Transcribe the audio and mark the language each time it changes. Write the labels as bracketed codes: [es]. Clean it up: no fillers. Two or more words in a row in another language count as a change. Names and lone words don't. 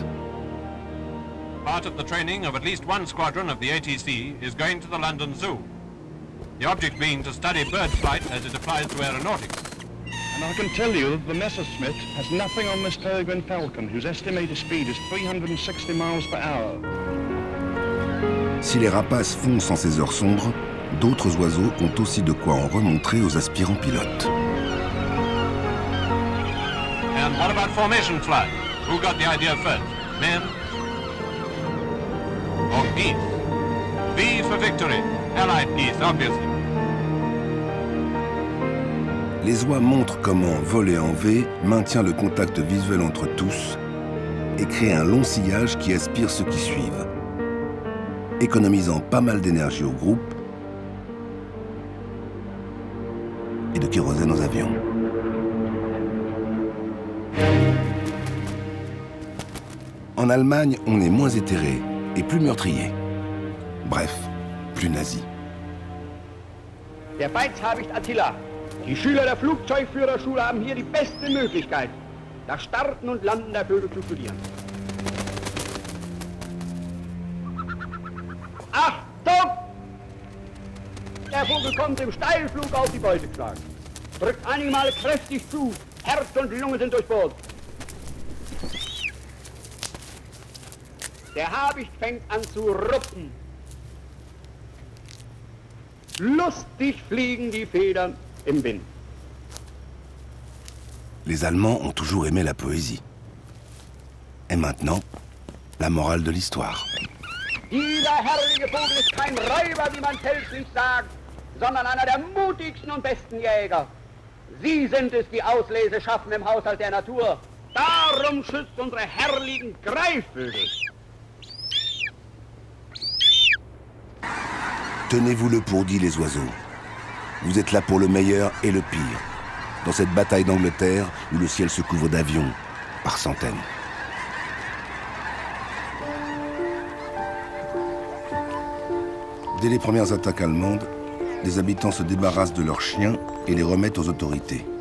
[en] Part of the training of at least one squadron of the ATC is going to the London Zoo. The object being to study bird flight as it applies to aeronautics. And I can tell you that the Messerschmitt has nothing on this Peregrine Falcon, whose estimated speed is 360 miles per hour. [fr] Si les rapaces foncent en ces heures sombres, d'autres oiseaux ont aussi de quoi en remontrer aux aspirants pilotes. [en] And what about formation flight? Who got the idea first? Men? Or geese? V for victory. Allied geese, obviously. [fr] Les oies montrent comment voler en V maintient le contact visuel entre tous et crée un long sillage qui aspire ceux qui suivent, économisant pas mal d'énergie au groupe et de kérosène aux avions. En Allemagne, on est moins éthéré et plus meurtrier. Bref, plus nazi. [de] Der Beizhabicht Attila. Die Schüler der Flugzeugführerschule haben hier die beste Möglichkeit, das Starten und Landen der Vögel zu studieren. Achtung! Der Vogel kommt im Steilflug auf die Beute geschlagen. Drückt einige Male kräftig zu. Herz und Lunge sind durchbohrt. Der Habicht fängt an zu rupfen. Lustig fliegen die Federn im Wind. [fr] Les Allemands ont toujours aimé la poésie. Et maintenant, la morale de l'histoire. [de] Dieser herrliche Vogel ist kein Räuber, wie man fälschlich sagt, sondern einer der mutigsten und besten Jäger. Sie sind es, die Auslese schaffen im Haushalt der Natur. Darum schützt unsere herrlichen Greifvögel. [fr] Tenez-vous-le pour dit, les oiseaux. Vous êtes là pour le meilleur et le pire, dans cette bataille d'Angleterre où le ciel se couvre d'avions, par centaines. Dès les premières attaques allemandes, les habitants se débarrassent de leurs chiens et les remettent aux autorités.